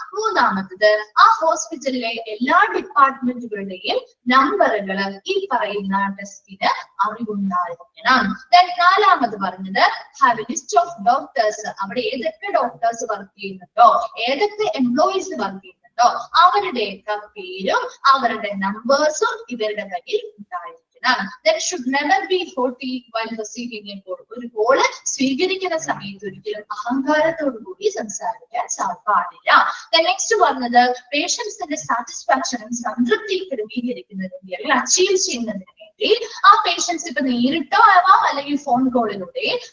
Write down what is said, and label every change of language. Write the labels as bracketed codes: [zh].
[ml] മൂന്നാമത്തത് ആ ഹോസ്പിറ്റലിലെ എല്ലാ ഡിപ്പാർട്ട്മെന്റുകളുടെയും നമ്പറുകൾ ഈ പറയുന്ന ഡെസ്കിന് അറിവുണ്ടായിരിക്കണം. നാലാമത് പറഞ്ഞത് [en] Have a list of doctors. [ml] അവിടെ ഏതൊക്കെ ഡോക്ടേഴ്സ് വർക്ക് ചെയ്യുന്നുണ്ടോ, ഏതൊക്കെ എംപ്ലോയീസ് വർക്ക് ചെയ്യുന്നുണ്ടോ അവരുടെയൊക്കെ പേരും അവരുടെ നമ്പേഴ്സും ഇവരുടെ കയ്യിൽ ഉണ്ടായിരിക്കണം. [en] There should never be haughty while receiving a call. [ml] ഒരു കോള് സ്വീകരിക്കുന്ന സമയത്ത് ഒരിക്കലും അഹങ്കാരത്തോടു കൂടി സംസാരിക്കാൻ പാടില്ല. നെക്സ്റ്റ് പറഞ്ഞത് പേഷ്യൻസിന്റെ സാറ്റിസ്ഫാക്ഷനും സംതൃപ്തി ക്രമീകരിക്കുന്നതിന് അല്ലെങ്കിൽ അച്ചീവ് ചെയ്യുന്നതിന് വേണ്ടി ആ പേഷ്യൻസ് ഇപ്പൊ നേരിട്ടോ ആവാം അല്ലെങ്കിൽ ഫോൺ കോളിലൂടെ